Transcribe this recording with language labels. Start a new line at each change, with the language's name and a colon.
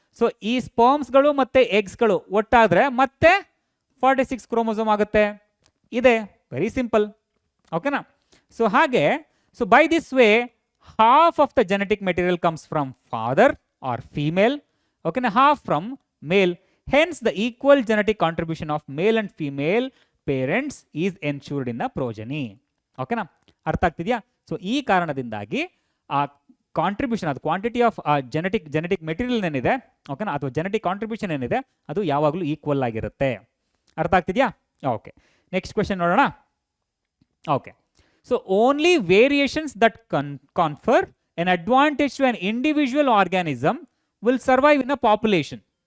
Kannada: So ಈ ಸ್ಪರ್ಮ್ಸ್ಗಳು ಮತ್ತೆ ಎಗ್ಸ್ಗಳು ಒಟ್ಟಾದ್ರೆ ಮತ್ತೆ 46 ಕ್ರೋಮೋಸೋಮ್ ಆಗುತ್ತೆ.
English: ಇದೆ very simple, ಓಕೆನಾ. So ಹಾಗೆ so by this way half of the genetic material comes from father or female, ಓಕೆನಾ, half from male. Hence, the equal genetic contribution of male and female parents is ensured in the progeny.
Kannada: ಓಕೆನಾ, ಅರ್ಥ ಆಗ್ತಿದೆಯಾ. So ಈ ಕಾರಣದಿಂದಾಗಿ ಆ contribution, ಅದು quantity of genetic material ಏನಿದೆ, ಓಕೆನಾ, ಅಥವಾ ಜೆನೆಟಿಕ್ ಕಾಂಟ್ರಿಬ್ಯೂಷನ್ ಏನಿದೆ ಅದು ಯಾವಾಗಲೂ ಈಕ್ವಲ್ ಆಗಿರುತ್ತೆ. ಅರ್ಥ ಆಗ್ತಿದೆಯಾ. ಓಕೆ, ನೆಕ್ಸ್ಟ್ ಕ್ವೆಶನ್ ನೋಡೋಣ.
English: Okay, so only variations that confer an advantage to an individual organism will survive in a population.